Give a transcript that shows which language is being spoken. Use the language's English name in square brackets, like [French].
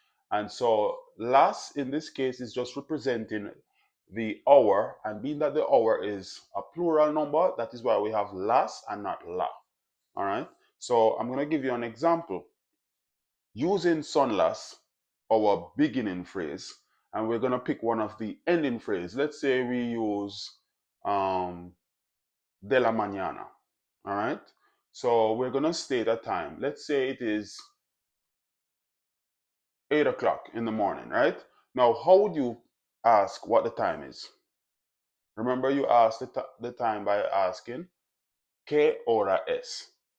[English] And so las in this case is just representing the hour, and being that the hour is a plural number, that is why we have las and not la. All right. So I'm going to give you an example using son las, our beginning phrase, and we're going to pick one of the ending phrase. Let's say we use de la mañana. All right. So we're going to state a time. Let's say it is 8 o'clock in the morning, right? Now, how would you ask what the time is? Remember, you asked the time by asking, [Spanish] ¿Qué hora es?